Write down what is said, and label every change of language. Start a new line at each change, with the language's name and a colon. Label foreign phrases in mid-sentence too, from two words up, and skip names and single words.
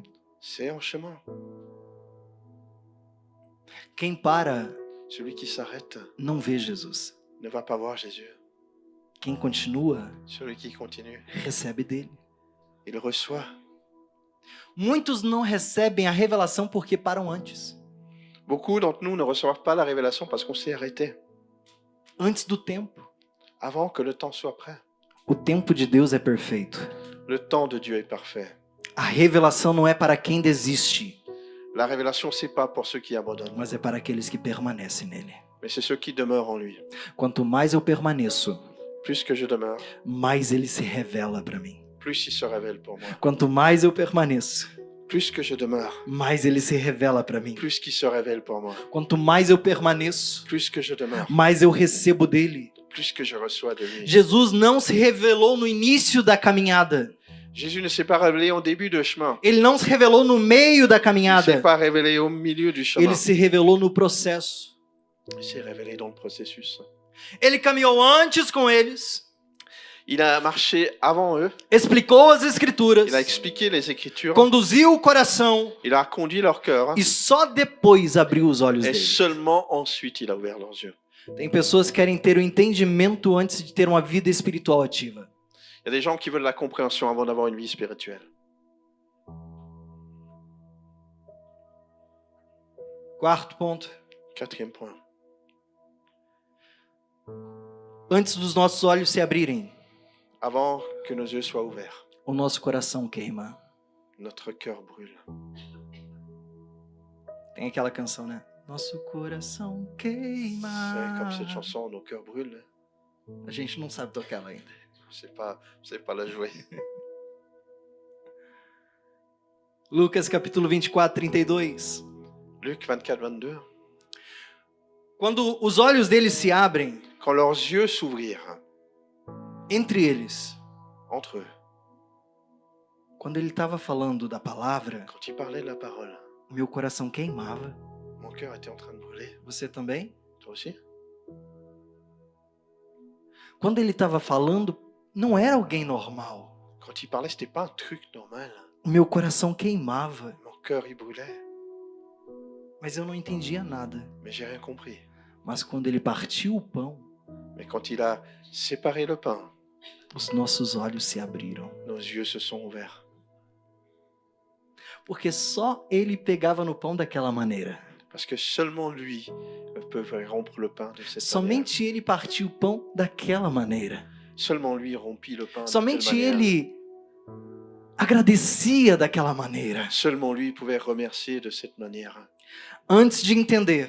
French: C'est en chemin.
Portuguese: Quem para
French: Celui qui s'arrête
Portuguese: não vê Jesus.
French: ne va pas voir Jésus.
Portuguese: Quem continua
French: Celui qui continue,
Portuguese: recebe dele.
French: il reçoit.
Portuguese: Muitos não recebem a revelação porque param antes.
French: Beaucoup d'entre nous ne reçoivent pas la révélation parce qu'on s'est arrêté
Portuguese: Antes do tempo.
French: avant que le temps soit prêt.
Portuguese: O tempo de Deus é perfeito.
French: Le temps de Dieu est parfait.
Portuguese: A revelação não é para quem desiste,
French: La révélation, c'est pas pour ceux qui abandonnent,
Portuguese: mas é para aqueles que permanecem nele.
French: mais c'est ceux qui demeurent en lui.
Portuguese: Quanto mais eu permaneço,
French: Plus que je demeure,
Portuguese: mais ele se revela para mim.
French: plus il se révèle pour moi.
Portuguese: Quanto mais eu permaneço,
French: Plus que je demeure,
Portuguese: mais ele se revela para mim.
French: plus qu'il se révèle pour moi.
Portuguese: Quanto mais eu permaneço,
French: Plus que je demeure,
Portuguese: mais eu recebo dele.
French: plus que je reçois de lui.
Portuguese: Jesus não se revelou no início da caminhada.
French: Jésus ne s'est pas révélé au début du chemin.
Portuguese: Ele não se revelou no meio da
French: Il ne s'est
Portuguese: caminhada.
French: pas révélé au milieu du chemin.
Portuguese: Ele se revelou no processo.
French: Il s'est révélé dans le processus.
Portuguese: Ele caminhou antes com eles,
French: Il a marché avant eux.
Portuguese: explicou as escrituras,
French: Il a expliqué les Écritures.
Portuguese: conduziu o coração
French: Il a conduit leur cœur.
Portuguese: e só depois abriu os olhos
French: Et
Portuguese: deles.
French: seulement ensuite, il a ouvert leurs yeux.
Portuguese: Tem pessoas que querem ter o entendimento antes de ter uma vida espiritual ativa.
French: Il y a des gens qui veulent la compréhension avant d'avoir une vie spirituelle.
Portuguese: Quarto ponto.
French: Quatrième point.
Portuguese: Antes dos nossos olhos se abrirem,
French: Avant que nos yeux soient ouverts,
Portuguese: o nosso coração queima.
French: notre cœur brûle.
Portuguese: Tem aquela canção, né? Nosso coração
French: C'est
Portuguese: queima.
French: comme cette chanson, nos cœurs brûlent.
Portuguese: A gente não sabe tocar ela ainda.
French: Je sais pas la jouer.
Portuguese: Lucas capítulo 24, 32.
French: Luc 24, 22.
Portuguese: Quando os olhos deles se abrem,
French: Quand leurs yeux s'ouvrirent
Portuguese: entre eles,
French: entre eux,
Portuguese: quando ele estava falando da palavra,
French: quand il parlait de la parole,
Portuguese: o meu coração queimava.
French: mon cœur était en train de brûler.
Portuguese: Você também?
French: Toi aussi?
Portuguese: Quando ele estava falando, não era alguém normal.
French: Quand il parlait, c'était pas un truc normal.
Portuguese: O meu coração queimava,
French: Mon cœur, il brûlait.
Portuguese: mas eu não entendia nada.
French: Mais j'ai rien compris.
Portuguese: Mas quando ele partiu o pão,
French: Mais quand il a séparé le pain,
Portuguese: os nossos olhos se abriram.
French: nos yeux se sont ouverts.
Portuguese: Porque só ele pegava no pão daquela maneira.
French: Parce que seulement lui peut rompre le pain de cette manière.
Portuguese: Somente ele partiu o pão daquela maneira.
French: Seulement lui rompit le pain de
Portuguese: Somente
French: telle manière.
Portuguese: ele agradecia daquela maneira.
French: Seulement lui pouvait remercier de cette manière.
Portuguese: Antes de entender,